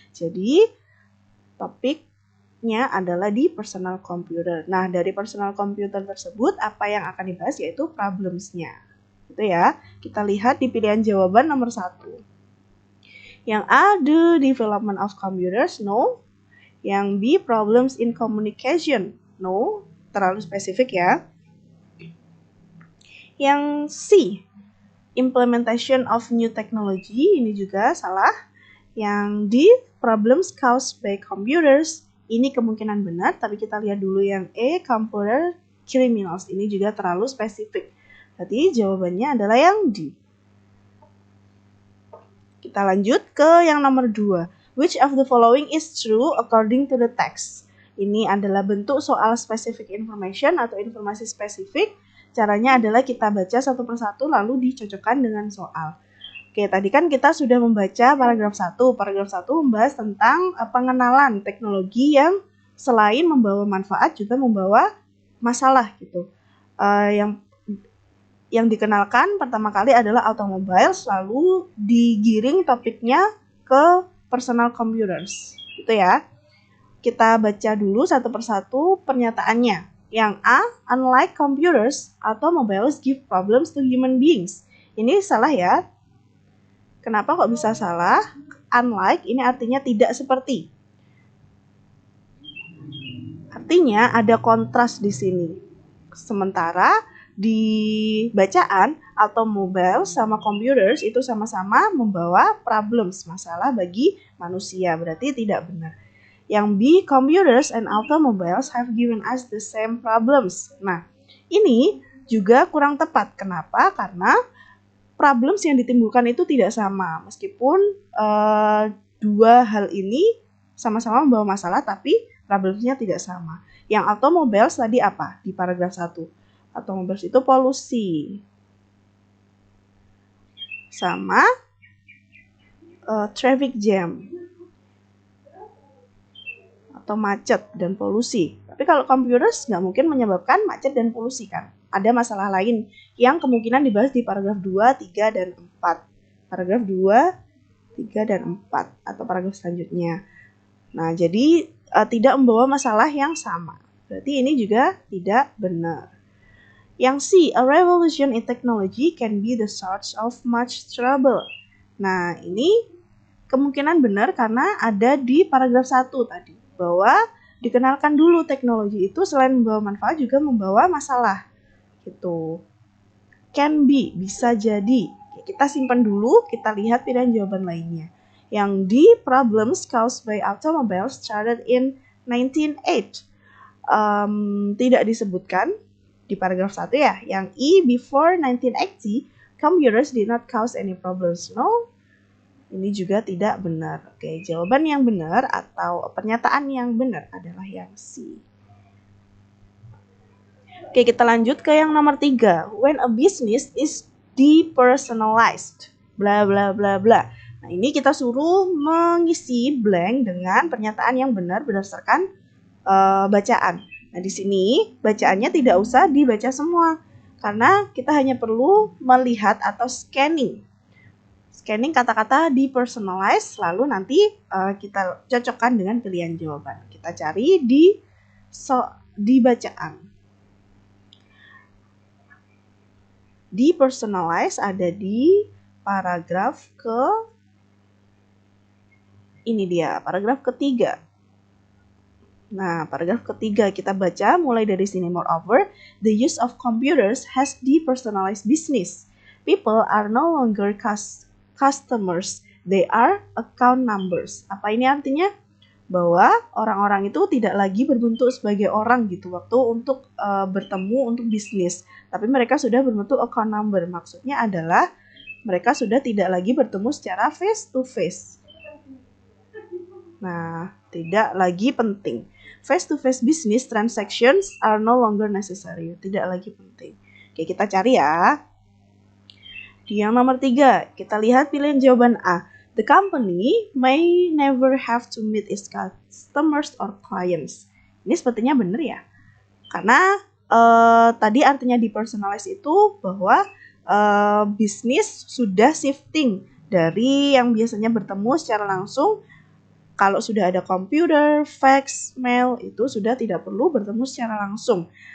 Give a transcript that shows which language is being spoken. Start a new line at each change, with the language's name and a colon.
Indonesian: Jadi topiknya adalah di personal computer. Nah, dari personal computer tersebut apa yang akan dibahas yaitu problems-nya. Gitu ya. Kita lihat di pilihan jawaban nomor 1. Yang A,
English: the development of computers, no.
Indonesian: Yang B,
English: problems in communication, no.
Indonesian: Terlalu spesifik ya. Yang C,
English: implementation of new technology,
Indonesian: ini juga salah. Yang D,
English: problems caused by computers,
Indonesian: ini kemungkinan benar, tapi kita lihat dulu yang E,
English: computer criminals,
Indonesian: ini juga terlalu spesifik. Berarti jawabannya adalah yang D. Kita lanjut ke yang nomor 2.
English: Which of the following is true according to the text?
Indonesian: Ini adalah bentuk soal specific information atau informasi spesifik. Caranya adalah kita baca satu persatu lalu dicocokkan dengan soal. Oke, tadi kan kita sudah membaca paragraf 1. Paragraf 1 membahas tentang pengenalan teknologi yang selain membawa manfaat juga membawa masalah gitu. Yang dikenalkan pertama kali adalah automobiles, lalu digiring topiknya ke personal computers. Gitu ya. Kita baca dulu satu persatu pernyataannya. Yang A,
English: unlike computers, automobiles give problems to human beings.
Indonesian: Ini salah ya. Kenapa kok bisa salah? Unlike ini artinya tidak seperti. Artinya ada kontras di sini. Sementara di bacaan, automobiles sama computers itu sama-sama membawa problems, masalah bagi manusia. Berarti tidak benar. Yang B,
English: computers and automobiles have given us the same problems.
Indonesian: Nah, ini juga kurang tepat. Kenapa? Karena problems yang ditimbulkan itu tidak sama. Meskipun dua hal ini sama-sama membawa masalah tapi problemnya tidak sama. Yang automobiles tadi apa di paragraf 1? Automobiles itu polusi. Sama traffic jam atau macet dan polusi. Tapi kalau computers nggak mungkin menyebabkan macet dan polusi kan. Ada masalah lain yang kemungkinan dibahas di paragraf 2, 3, dan 4. Paragraf 2, 3, dan 4 atau paragraf selanjutnya. Nah, jadi tidak membawa masalah yang sama. Berarti ini juga tidak benar. Yang C,
English: a revolution in technology can be the source of much trouble.
Indonesian: Nah, ini kemungkinan benar karena ada di paragraf 1 tadi. Bahwa dikenalkan dulu teknologi itu selain membawa manfaat juga membawa masalah. Gitu.
English: Can be,
Indonesian: bisa jadi. Kita simpan dulu, kita lihat pilihan jawaban lainnya. Yang D,
English: problems caused by automobiles started in 1908.
Indonesian: Tidak disebutkan di paragraf 1 ya. Yang E,
English: before 1980, computers did not cause any problems.
Indonesian: No, ini juga tidak benar. Oke, jawaban yang benar atau pernyataan yang benar adalah yang C. Oke, kita lanjut ke yang nomor 3.
English: When a business is depersonalized.
Indonesian: Bla bla bla bla. Nah, ini kita suruh mengisi blank dengan pernyataan yang benar berdasarkan bacaan. Nah, di sini bacaannya tidak usah dibaca semua. Karena kita hanya perlu melihat atau scanning. Scanning kata-kata depersonalized, lalu nanti kita cocokkan dengan pilihan jawaban. Kita cari di bacaan. Depersonalize ada di paragraf paragraf ketiga. Nah, paragraf ketiga kita baca mulai dari sini.
English: Moreover, the use of computers has depersonalized business. People are no longer customers, they are account numbers.
Indonesian: Apa ini artinya? Bahwa orang-orang itu tidak lagi berbentuk sebagai orang gitu waktu untuk bertemu untuk bisnis, tapi mereka sudah berbentuk account number. Maksudnya adalah mereka sudah tidak lagi bertemu secara face to face. Nah, tidak lagi penting.
English: Face to face business transactions are no longer necessary.
Indonesian: Tidak lagi penting. Oke, kita cari ya. Di yang nomor 3, kita lihat pilihan jawaban A.
English: The company may never have to meet its customers or clients.
Indonesian: Ini sepertinya benar ya. Karena tadi artinya depersonalize itu bahwa bisnis sudah shifting dari yang biasanya bertemu secara langsung. Kalau sudah ada komputer, fax, mail, itu sudah tidak perlu bertemu secara langsung.